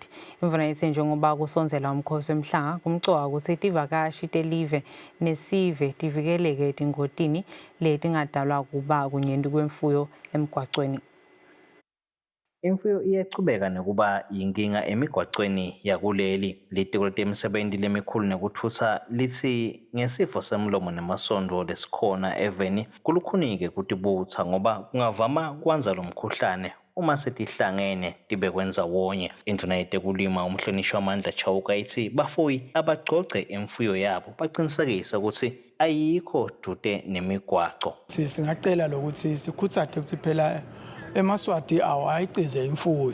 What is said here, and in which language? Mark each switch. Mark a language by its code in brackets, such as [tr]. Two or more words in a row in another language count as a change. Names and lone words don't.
[ss] Imvuna ithi njengoba kusonzela umkhosi wemhlanga kumcoka ukuthi tivakashi telive nesive tivikeleke tingotini letingadalwa kuba kunyenti kwemfuyo emgwaqweni. Imfuyo iyachubeka nokuba yinkinga emigwaqweni yakuleli. Litiko letemisebenti lemikhulu nekuthutsa lithi ngesifo semlomo nemasondo lesikhona eveni kulukhunike kutibutsa ngoba kungavama kwanza lo mkhuhlane uma setihlangene tibe kwenza wonye. Indvuna yetekulima umhlonishwa Mandla Chauka ithi bafuyi abagcoce imfuyo yabo baqinisekise ukuthi ayikho dude nemigwaco. Singacela lokuthi sikhuthade ukuthi phela eMaswati awayicize imfuyo.